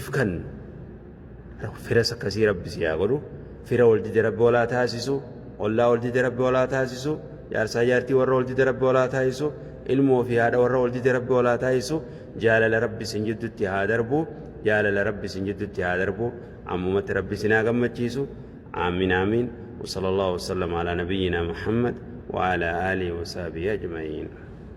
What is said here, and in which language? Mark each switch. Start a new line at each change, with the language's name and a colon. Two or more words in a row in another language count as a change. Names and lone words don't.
Oromo: kannu firas akkasii rabbi si haa godhu fira waldide rabbi walaa taasisu ollaa waldide rabbi walaa taasisu jaarsaa jaartii warra waldide rabbi walaa taasisu ilmoo fi haadha warra waldide rabbi walaa taasisu jaalala rabbi sin jiddutti haa darbu jaalala rabbi sin jiddutti haa darbu ammumatti rabbi sin haa gammachiisu aamin aamin
Arabic: وصلى الله وسلم على نبينا محمد وعلى آله وصحبه أجمعين